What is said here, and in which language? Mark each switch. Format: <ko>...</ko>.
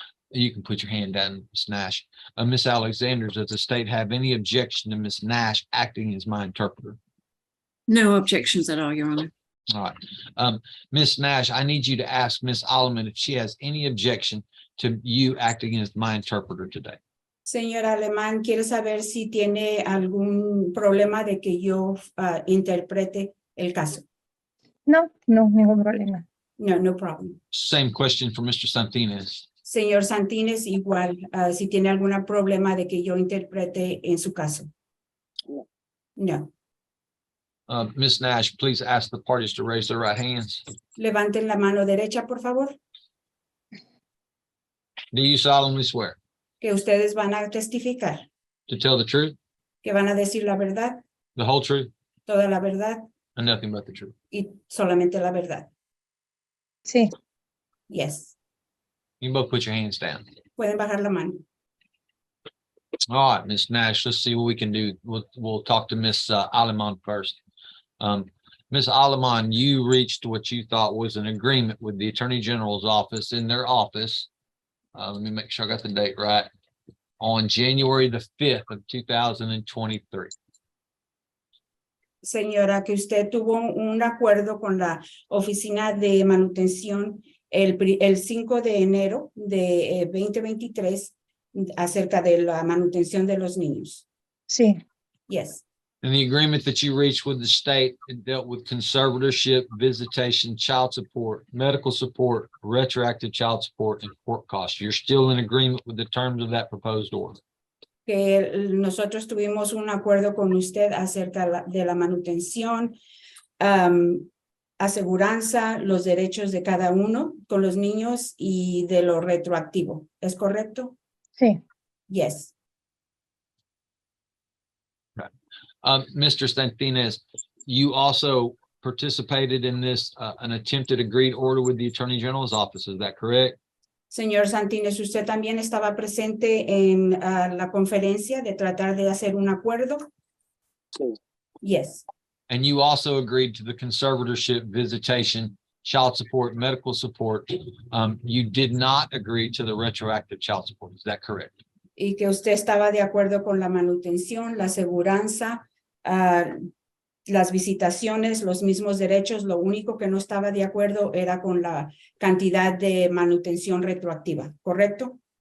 <en>You can put your hand down, Ms. Nash. Ms. Alexander, does the state have any objection to Ms. Nash acting as my interpreter? No objections at all, Your Honor. All right. Ms. Nash, I need you to ask Ms. Alleman if she has any objection to you acting as my interpreter today.</en> <es>Señora Alemán, quiere saber si tiene algún problema de que yo interprete el caso. No, ningún problema.</es> <en>No, no problem. Same question for Mr. Santinez.</en> <es>Señor Santínez, igual, si tiene algún problema de que yo interprete en su caso. No.</es> <en>Ms. Nash, please ask the parties to raise their right hands.</en> <es>Levanten la mano derecha, por favor.</es> <en>Do you solemnly swear</en> <es>Que ustedes van a testificar.</es> <en>to tell the truth,</en> <es>Que van a decir la verdad,</es> <en>the whole truth,</en> <es>toda la verdad</es> <en>and nothing but the truth?</en> <es>y solamente la verdad. Sí.</es> <en>Yes. You can both put your hands down.</en> <es>Pueden bajar la mano.</es> <en>All right, Ms. Nash, let's see what we can do. We'll talk to Ms. Alleman first. Ms. Alleman, you reached what you thought was an agreement with the Attorney General's office in their office. Let me make sure I got the date right. On January the 5th of 2023.</en> <es>Señora, que usted tuvo un acuerdo con la oficina de manutención el 5 de enero de 2023 acerca de la manutención de los niños. Sí.</es> <en>Yes. And the agreement that you reached with the state, it dealt with conservatorship, visitation, child support, medical support, retroactive child support, and court costs. You're still in agreement with the terms of that proposed order.</en> <es>Que nosotros tuvimos un acuerdo con usted acerca de la manutención, aseguranza, los derechos de cada uno con los niños y de lo retroactivo. ¿Es correcto? Sí.</es> <en>Yes. Mr. Santinez, you also participated in this, an attempted agreed order with the Attorney General's office. Is that correct?</en> <es>Señor Santínez, usted también estaba presente en la conferencia de tratar de hacer un acuerdo. Sí.</es> <en>Yes. And you also agreed to the conservatorship, visitation, child support, medical support. You did not agree to the retroactive child support. Is that correct?</en> <es>Y que usted estaba de acuerdo con la manutención, la aseguranza, las visitaciones, los mismos derechos. Lo único que no estaba de acuerdo era con la cantidad de manutención retroactiva, ¿correcto?</es>